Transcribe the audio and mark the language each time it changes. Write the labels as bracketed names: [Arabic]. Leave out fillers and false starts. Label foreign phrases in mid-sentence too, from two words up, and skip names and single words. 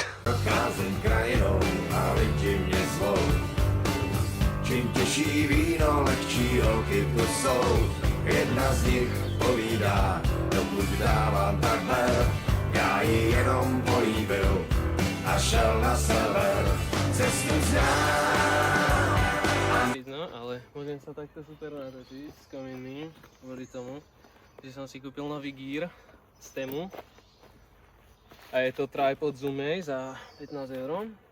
[Czech] Procházím krajinou a lidi mě zvou. Čím těžší víno, lehčí holky tu jsou. Jedna z nich povídá, dokud dávám tak ber. Já ji jenom políbil a šel na sever, cestu znám. [Slovak] Vidno, ale môžem sa takto super natočiť s komínmi kvôli tomu, že som si kúpil nový gír z Temu. A je to tripod Zoomej za 15 €.